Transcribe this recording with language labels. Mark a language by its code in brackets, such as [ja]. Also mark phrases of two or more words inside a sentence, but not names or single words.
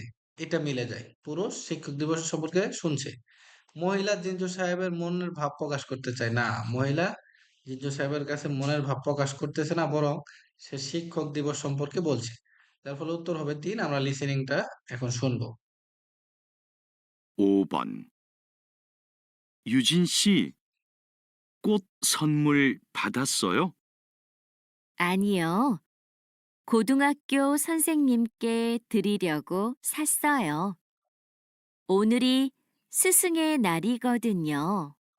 [bn] এটা মিলে যায়। পুরুষ শিক্ষক দিবস সম্পর্কে শুনছে। মহিলা জিঞ্জু সাহেবের মনের ভাব প্রকাশ করতে চায় না। মহিলা জিঞ্জু সাহেবের কাছে মনের ভাব প্রকাশ করতেছে না, বরং সে শিক্ষক দিবস সম্পর্কে বলছে। যার ফলে উত্তর হবে 3। আমরা লিসেনিংটা এখন শুনবো। [ko] 5번. 유진 씨, 꽃 선물 받았어요? 아니요. 고등학교 선생님께 드리려고 샀어요. 오늘이 스승의 날이거든요.